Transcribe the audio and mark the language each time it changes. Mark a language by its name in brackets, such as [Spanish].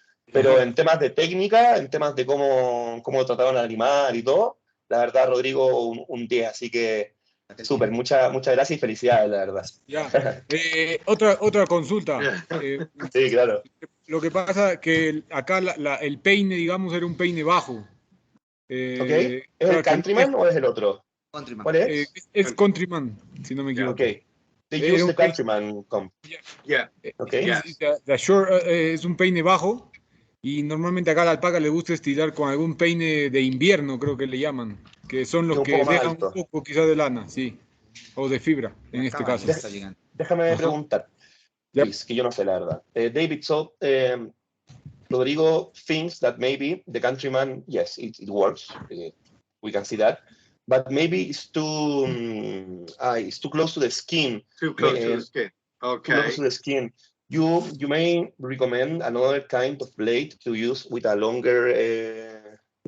[Spanish] Pero en temas de técnica, en temas de cómo trataron al animal y todo, la verdad, Rodrigo, un 10, así que súper, muchas gracias y felicidades, la verdad. Ya. Otra consulta. Sí, claro. Lo que pasa que acá el peine, digamos, era un peine bajo. Ok. ¿Es claro el Countryman o es el otro? Countryman. ¿Cuál es? Es Countryman, si no me equivoco. Ok. [English] They use the Countryman comp. Yeah. Ok. [Spanish] Es un peine bajo y normalmente acá a la alpaca le gusta estirar con algún peine de invierno, creo que le llaman, que son los un que poco más dejan alto. un poco quizás de lana, sí, o de fibra en este caso. Déjame preguntar, please, que yo no sé la verdad. [English] David, so Rodrigo thinks that maybe the Countryman, yes, it works. We can see that. But maybe it's too close to the skin. Too close to the skin. Okay. Too close to the skin. You may recommend another kind of blade to use with a longer.